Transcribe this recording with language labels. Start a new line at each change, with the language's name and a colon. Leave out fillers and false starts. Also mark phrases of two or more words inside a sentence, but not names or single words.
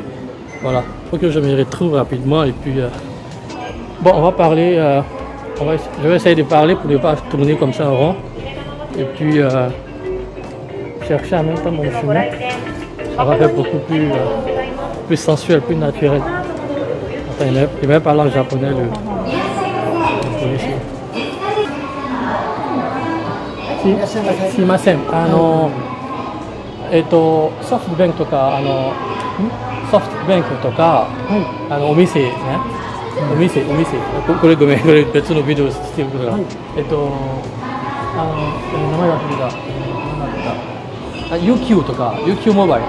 French: Voilà, il faut que je me retrouve rapidement et puis bon, on va parler, je vais essayer de parler pour ne pas tourner comme ça en rond et puis chercher en même temps mon chemin. Ça va faire beaucoup plus sensuel, plus naturel. Enfin, il même parler en japonais le policier.
Japanese: すいません、ソフトバンクとかソフトバンクとか、お店ね、お店これごめん、これ別のビデオしてるから、名前忘れた、何だった UQ とか UQ モバイル。